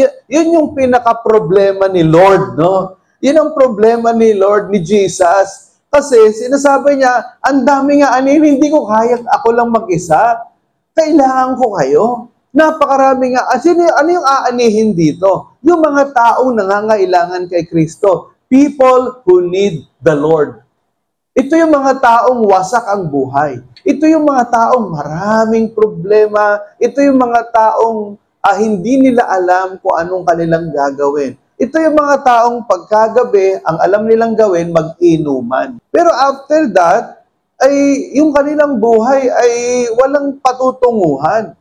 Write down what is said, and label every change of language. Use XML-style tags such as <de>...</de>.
<tl>Yun yung pinaka-problema ni Lord, no? Yun ang problema ni Lord, ni Jesus. Kasi sinasabi niya, ang dami nga aanihin, hindi ko kaya, ako lang mag-isa. Kailangan ko kayo. Napakarami nga. Ano yung aanihin dito? Yung mga taong nangangailangan kay Kristo.</tl> <en>People who need the Lord.</en> <tl>Ito yung mga taong wasak ang buhay. Ito yung mga taong maraming problema. Ito yung mga taong hindi nila alam kung anong kanilang gagawin. Ito yung mga taong pagkagabi, ang alam nilang gawin, mag-inuman. Pero</tl> <en>after that,</en> <tl>ay yung kanilang buhay ay walang patutunguhan.</tl>